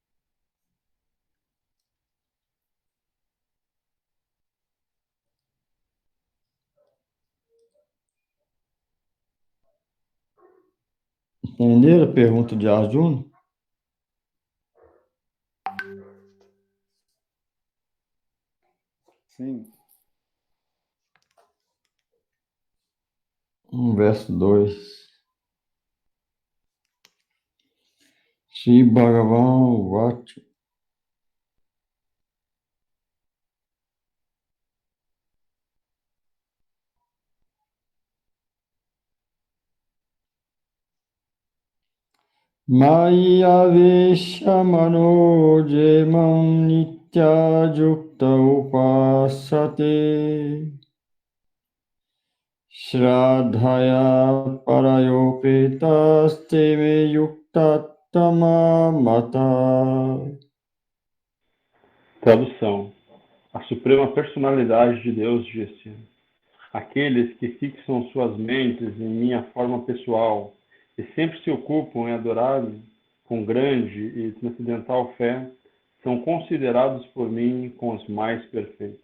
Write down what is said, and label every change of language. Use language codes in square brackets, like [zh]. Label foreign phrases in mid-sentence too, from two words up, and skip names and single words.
[pt] Entenderam a pergunta de Arjuna? Sim. Verso 2. [sa] श्री भगवान् वाच. मय वेशमनो जेमं नित्य युक्त उपासते श्रद्धया परयोपेतस् मे युक्ततम मत. [pt] Tradução: a suprema personalidade de Deus disse: aqueles que fixam suas mentes em minha forma pessoal e sempre se ocupam em adorar-me com grande e transcendental fé, são considerados por mim com os mais perfeitos.